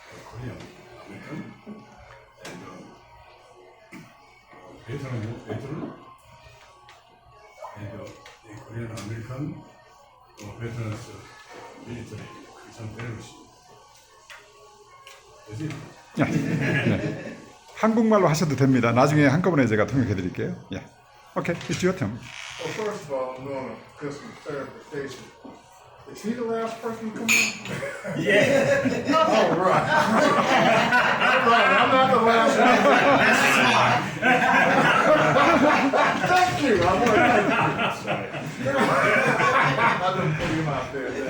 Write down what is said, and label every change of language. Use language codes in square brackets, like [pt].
[en] Korean American and veteran and Korean American veterans military Christian fellowship. Is it? [ko] 예. 네. 한국말로 하셔도 됩니다. 나중에 한꺼번에 제가 통역해 드릴게요. [en] 예. Okay, it's your turn. Well, first of all, I'm doing a customer clarification. Is he the last person to come in? Yeah. Oh, right. All right, I'm not the last one. Thank you. I want to thank you. I didn't put him out there.